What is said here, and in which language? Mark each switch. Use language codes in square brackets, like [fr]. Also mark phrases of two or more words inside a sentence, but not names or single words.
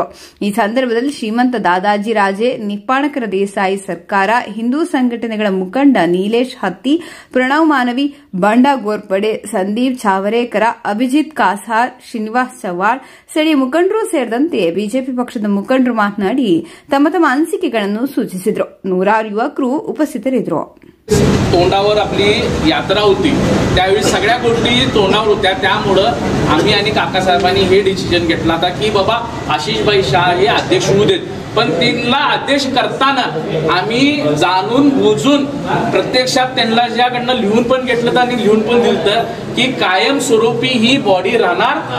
[kn] ಈ ಸಂದರ್ಭದಲ್ಲಿ ಶ್ರೀಮಂತ ದಾದಾಜಿ ರಾಜೆ, ನಿಪ್ಪಾಣಕರ ದೇಸಾಯಿ ಸರ್ಕಾರ, ಹಿಂದೂ ಸಂಘಟನೆಗಳ ಮುಖಂಡ ನೀಲೇಶ್ ಹತ್ತಿ, ಪ್ರಣವ್ ಮಾನವಿ, ಬಂಡಾ ಗೋರ್ಪಡೆ, ಸಂದೀಪ್ ಚಾವರೇಕರ, ಅಭಿಜಿತ್ ಕಾಸಾರ್, ಶ್ರೀನಿವಾಸ್ ಚವ್ಹಾಣ್, ಸ್ಥಳೀಯ ಮುಖಂಡರು ಸೇರಿದಂತೆ ಬಿಜೆಪಿ ಪಕ್ಷದ ಮುಖಂಡರು ಮಾತನಾಡಿ ತಮ್ಮ ತಮ್ಮ ಅನಿಸಿಕೆಗಳನ್ನು ಸೂಚಿಸಿದರು. ನೂರಾರು ಯುವಕರು ಉಪಸ್ಥಿತರಿದ್ದರು. [mr] तोंडावर आपली यात्रा होती त्यावेळी सगळ्या गोष्टी तोंडावर होत्या. त्यामुळं आम्ही आणि काकासाहेबांनी हे डिसिजन घेतला होता की बाबा आशिषभाई शाह हे अध्यक्ष होऊ देत, पण त्यांना अध्यक्ष करताना आम्ही जाणून बुजून प्रत्यक्षात त्यांना ज्याकडनं लिहून पण घेतलं होतं आणि लिहून पण दिलं की कायमस्वरूपी ही बॉडी राहणार.